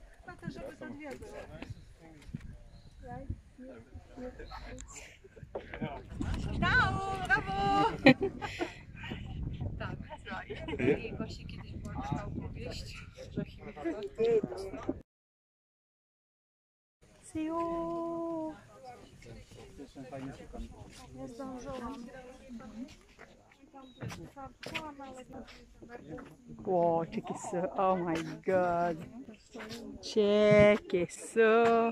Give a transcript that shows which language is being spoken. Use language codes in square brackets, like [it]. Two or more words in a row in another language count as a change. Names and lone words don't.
[pl] Ciao, brawo! Tak, i właśnie kiedyś była taka opowieść, że [fr] C'est haut! [pl] nie zdążyłam. [fr] Wow, checkez ça. [en] Oh my god. [fr] Checkez ça.